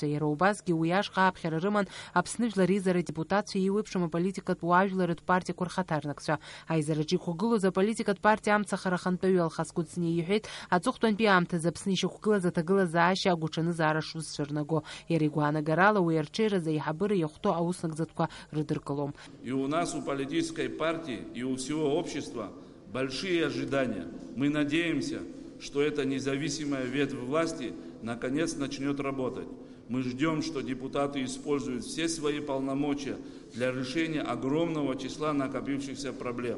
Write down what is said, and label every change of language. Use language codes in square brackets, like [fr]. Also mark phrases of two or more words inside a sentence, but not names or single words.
[ab] Иара убасгьы уи ашҟа аԥхьара рыман Аԥсны Жәлар Еизара депутатцәа еиуеиԥшым аполитикатә уаажәларратә партиақәа рхаҭарнакцәа. Аизараҿы иқәгылоз аполитикатә партиа амцахара ахантәаҩы Алхас Кәыҵниа иҳәеит, аҵыхәтәантәи аамҭазы Аԥсны ишьақәгылаз аҭагылазаашьа агәаҽанызаара шузцәырнаго. Иара игәаанагарала уи арҽеиразы аиҳабыра иахәҭоу ауснагӡатәқәа рыдыркылом. [ru] И у нас, у политической партии, и у всего общества большие ожидания. Мы надеемся, что эта независимая ветвь власти наконец начнет работать. Мы ждем, что депутаты используют все свои полномочия для решения огромного числа накопившихся проблем.